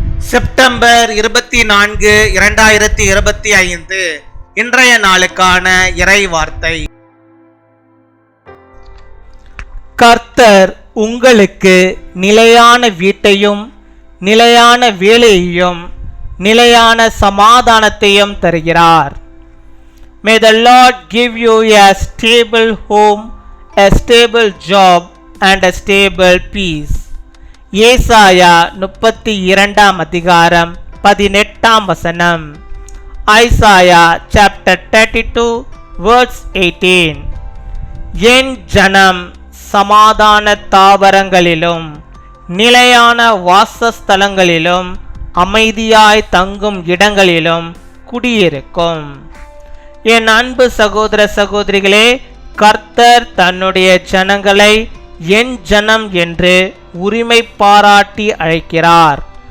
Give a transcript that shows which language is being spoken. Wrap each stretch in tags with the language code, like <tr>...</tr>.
<ta>September 24, 2025 இன்றைய நாளுக்கான இறை வார்த்தை. கர்த்தர் உங்களுக்கு நிலையான வீட்டையும் நிலையான வேலையையும் நிலையான சமாதானத்தையும் தருகிறார்.</ta> <en>May the Lord give you a stable home, a stable job and a stable peace.</en> <ta>ஏசாயா 32 அதிகாரம் 18 வசனம்.</ta> <en>Isaiah chapter 32 verse 18.</en> <ta>என் ஜனம் சமாதான தாவரங்களிலும் நிலையான வாசஸ்தலங்களிலும் அமைதியாய் தங்கும் இடங்களிலும் குடியிருக்கும். என் அன்பு சகோதர சகோதரிகளே, கர்த்தர் தன்னுடைய ஜனங்களை என் ஜனம் என்று உரிமை பாராட்டி அழைக்கிறார்.</ta>